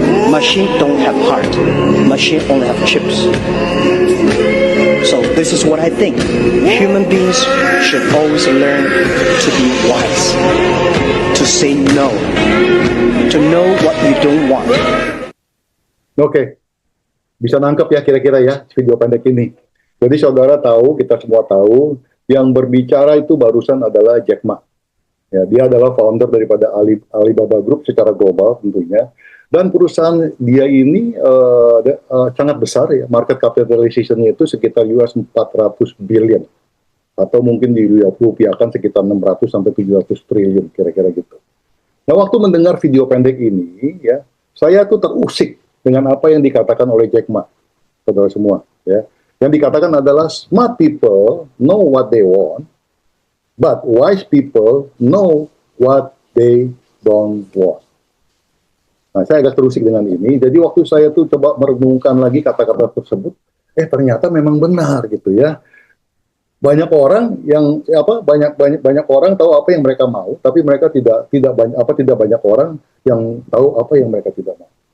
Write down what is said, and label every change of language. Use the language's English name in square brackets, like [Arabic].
[English] Machine don't have heart. Machine only have chips. So this is what I think. Human beings should always learn to be wise, to say no, to know what you don't want. [Indonesian] Oke, bisa nangkep ya kira-kira ya video pendek ini. Jadi saudara tahu, kita semua tahu, yang berbicara itu barusan adalah Jack Ma. Ya, dia adalah founder daripada Alibaba Group secara global tentunya. Dan perusahaan dia ini sangat besar ya, market capitalization-nya itu sekitar US 400 billion. Atau mungkin dirupiahkan sekitar 600 sampai 700 triliun kira-kira gitu. Nah, waktu mendengar video pendek ini ya, saya tuh terusik dengan apa yang dikatakan oleh Jack Ma. Saudara semua ya. Yang dikatakan adalah [English] smart people know what they want, but wise people know what they don't want. [Indonesian] Nah, saya agak terusik dengan ini. Jadi waktu saya tuh coba merenungkan lagi kata-kata tersebut, ternyata memang benar gitu ya. Banyak orang yang banyak orang tahu apa yang mereka mau, tapi mereka tidak banyak orang yang tahu apa yang mereka tidak mau.